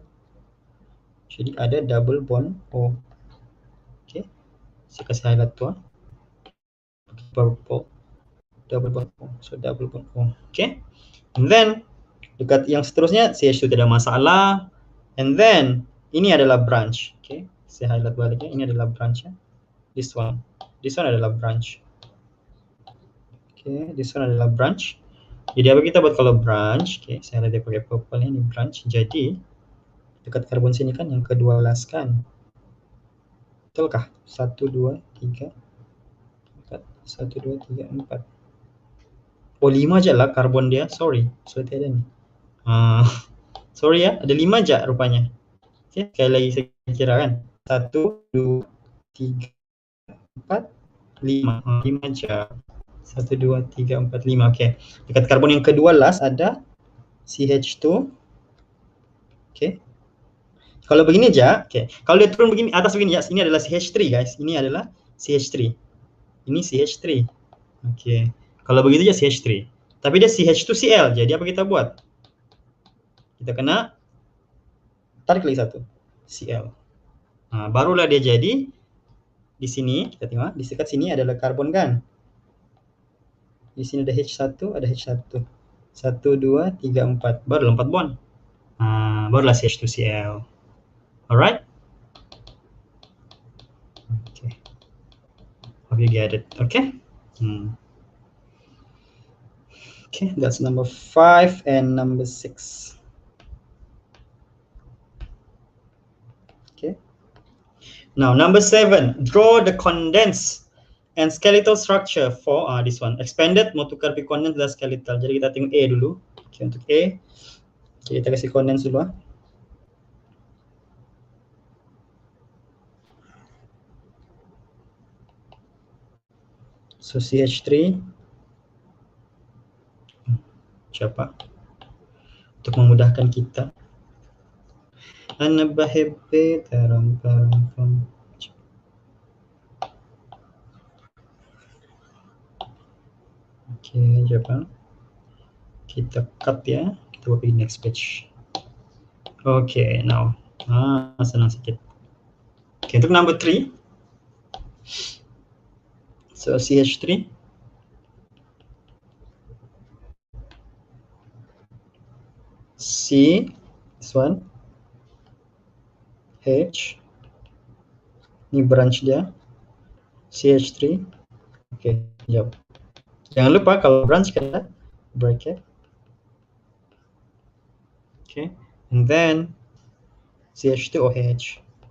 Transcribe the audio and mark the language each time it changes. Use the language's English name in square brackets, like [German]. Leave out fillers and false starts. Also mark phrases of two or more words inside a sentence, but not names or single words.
[Malay] Jadi ada [English] double bond [Malay] O. Oke, saya kasih highlight tuh. [English] Purple. Double bond O. So double bond O. Oke. And then [Malay] dekat yang seterusnya CH2 tidak masalah. [English] And then [Malay] ini adalah branch. Oke, saya highlight baliknya. Ini adalah branch ya. [English] This one [Malay] adalah branch. Oke, [English] this one [Malay] adalah branch. Jadi apa kita buat kalau branch? Oke, saya lihat dia pakai purple ini branch. Jadi dekat karbon sini kan yang kedua last kan. Betulkah? 1 2 3 4. 1 2 3 4. Oh, 5 aja lah karbon dia. Sorry ada nih. Sorry ya, ada 5 aja rupanya. Oke, sekali lagi saya kira kan. 1 2 3 4 5. 5 aja. 1 2 3 4 5. Oke. Dekat karbon yang kedua last ada CH2. Oke. Kalau begini aja, oke. Kalau dia turun begini atas begini ya, ini adalah CH3 guys. Ini adalah CH3. Ini CH3. Oke. Kalau begitu aja CH3. Tapi dia CH2Cl. Jadi apa kita buat? Kita kena tarik lagi satu. Cl. Nah, barulah dia jadi di sini kita tengok di dekat sini adalah karbon kan. Di sini ada H1, ada H1. 1 2 3 4. Baru 4 bond. Barulah CH2Cl. [English] Alright? Okay. Hope you get it. Okay? Okay, that's number 5 and number 6. Okay. Now, number 7. Draw the condensed and skeletal structure for this one. Expanded, [Malay] mau tukar pi condensed dan skeletal. Jadi kita tengok A dulu. Okay, untuk A. Okay, kita kasih condensed dulu. So, CH3. Siapa? Untuk memudahkan kita. Ana bahibbe taram. Oke, siapa? Kita cut ya. Kita buat di [English] next page. [Malay] Oke, now. Senang sedikit. Oke, untuk number 3. So, CH3. [English] C, this one. [Malay] H. Ini branch dia. CH3. Oke, jawab. Jangan lupa kalau branch kena bracket. [English] Okay, and then CH2OH.